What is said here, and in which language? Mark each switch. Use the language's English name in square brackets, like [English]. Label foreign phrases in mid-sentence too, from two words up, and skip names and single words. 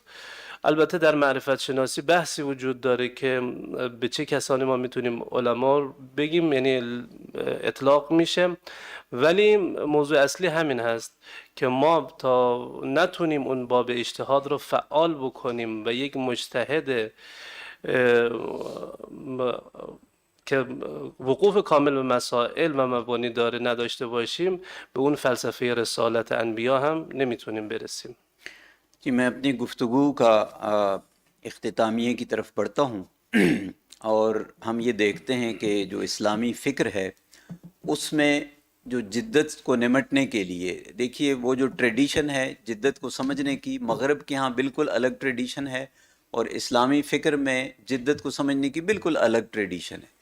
[Persian] البته در معرفت شناسی بحثی وجود داره که به چه کسانی ما میتونیم علما بگیم، یعنی اطلاق میشه، ولی موضوع اصلی همین هست که ما تا نتونیم اون باب اجتهاد رو فعال بکنیم و یک مجتهد که وقوف کامل به مسائل و مبانی داره نداشته باشیم به اون فلسفه رسالت انبیا هم نمیتونیم برسیم. [Urdu] کہ میں اپنی گفتگو کا اختتامیہ کی طرف بڑھتا ہوں اور ہم یہ دیکھتے ہیں کہ جو اسلامی فکر ہے اس میں جو جدت کو نمٹنے کے لیے، دیکھیے وہ جو ٹریڈیشن ہے جدت کو سمجھنے کی، مغرب کے ہاں بالکل الگ ٹریڈیشن ہے، اور اسلامی فکر میں جدت کو سمجھنے کی بالکل الگ ٹریڈیشن ہے.